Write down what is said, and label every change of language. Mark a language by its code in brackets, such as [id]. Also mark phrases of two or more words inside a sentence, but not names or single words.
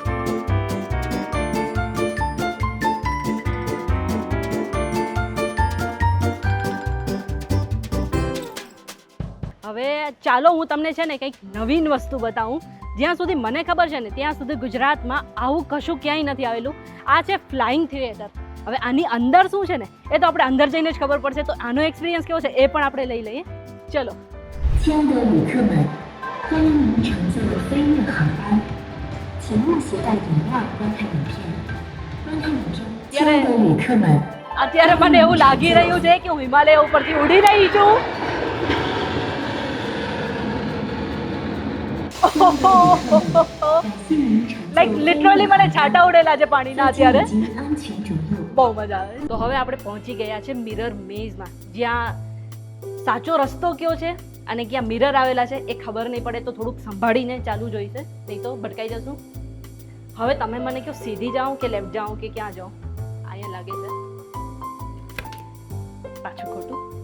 [gu] હવે ચાલો હું તમને છે ને કંઈક નવીન વસ્તુ બતાવું. જ્યાં સુધી મને ખબર છે ને ત્યાં સુધી ગુજરાતમાં આવું કશું ક્યાંય નથી આવેલું. આ છે ફ્લાઇંગ થિયેટર. હવે આની અંદર શું છે ને એ તો આપણે અંદર જઈને જ ખબર પડશે. તો આનો એક્સપિરિયન્સ કેવો છે એ પણ આપણે લઈ લઈએ. ચલો. [zh] 亲爱的旅客们，欢迎您乘坐飞越航班。 请勿携带饮料、观看影片。观看影中，亲爱的旅客们， [gu] અત્યારે મને એવું લાગી રહ્યું છે કે હું હિમાલય ઉપરથી ઉડી રહી છું. [en] like literally [gu] મને છાંટા ઉડેલા છે પાણીના [zh] 在 [gu] અત્યારે. [zh] 紧急安全着陆。 [gu] બહુ મજા આવે. તો હવે આપણે પહોંચી ગયા છે મિરર મેઝમાં, જ્યાં સાચો રસ્તો કયો છે અને ક્યાં મિરર આવેલા છે એ ખબર નહીં પડે તો થોડુંક સંભાળીને ચાલવું જોઈશે, નહીં તો ભટકાઈ જશું. હવે તમે મને કહો સીધી જાઉં કે લેફ્ટ જાઉં કે ક્યાં જાઉં? અહીંયા લાગે છે પાછું ખોટું.